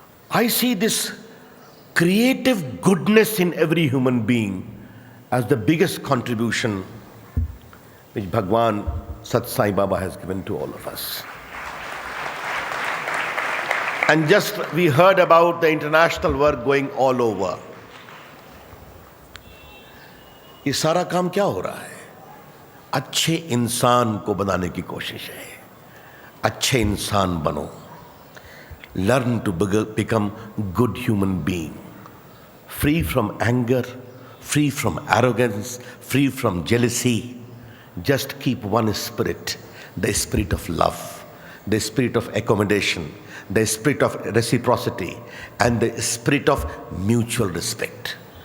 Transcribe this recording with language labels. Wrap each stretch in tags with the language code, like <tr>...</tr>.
<en>I see this creative goodness in every human being as the biggest contribution which Bhagwan Sathya Sai Baba has given to all of us. And just we heard about the international work going all over.</en> <hi>ये सारा काम क्या हो रहा है? अच्छे इंसान को बनाने की कोशिश है. अच्छे इंसान बनो.</hi> <en>Learn to become good human being. Free from anger, free from arrogance, free from jealousy. Just keep one spirit, the spirit of love, the spirit of accommodation, the spirit of reciprocity, and the spirit of mutual respect.</en>